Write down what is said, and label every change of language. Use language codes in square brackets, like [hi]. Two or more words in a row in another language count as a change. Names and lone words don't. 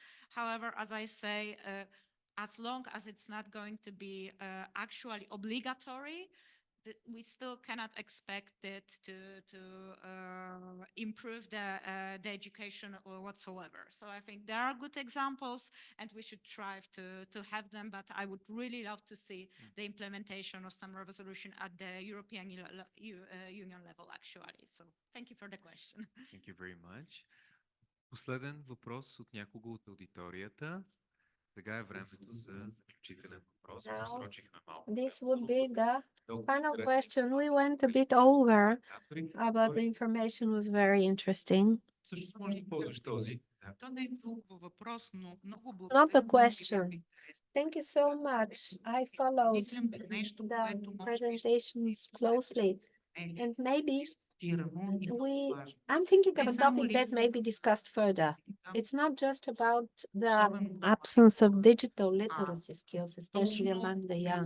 [en] However, as I say, as long as it's not going to be actually obligatory, we still cannot expect it to improve the education or whatsoever. So I think there are good examples and we should strive to have them, but I would really love to see the implementation of some resolution at the European Union level, actually. So thank you for the question. Thank you very much. [bg] Последен въпрос от някого от аудиторията. Сега е времето за заключителен въпрос. Просрочихме малко. [en] This would be the final question. We went a bit over, but the information was very interesting. [bg] Също може да ползваш този. То не е толкова въпрос, но много [en] Not [bg] благодаря. [en] a question. Thank you so much. I followed the presentations closely, and maybe I'm thinking of a topic that may be discussed further. It's not just about the absence of digital literacy skills, especially among the young.